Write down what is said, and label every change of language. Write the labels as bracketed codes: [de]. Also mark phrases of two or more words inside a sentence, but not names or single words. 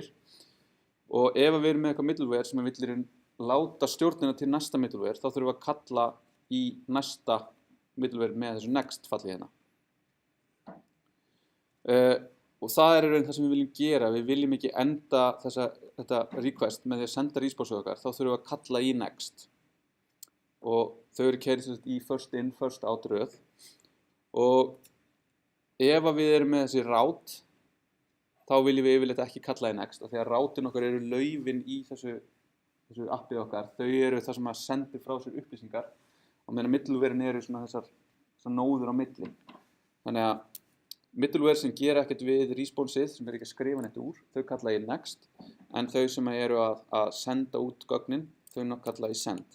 [is] Og ef við erum með eitthvað middleware sem vill láta stjórnina til næsta middleware, þá þurfum við að kalla í næsta middleware með þessu next falli hérna. Og það í raun það sem við viljum gera, við viljum ekki enda þetta request með því að senda response okkar, þá þurfum við að kalla í next. Og þau keyrð í [en] first in, first out [is] röð. Og ef að við erum með þessi rát, þá viljum við yfirleitt ekki kalla í next, af því að rátin okkar eru laufin í þessu appið okkar. Þau eru það sem að sendir frá sér upplýsingar, og meðan middlewarein eru svona þessar nóður á milli. Þannig að middleware sem gera ekkert við responsið, sem ekki að skrifa neitt úr, þau kalla í next, en þau sem eru að senda út gögnin, þau kalla í send.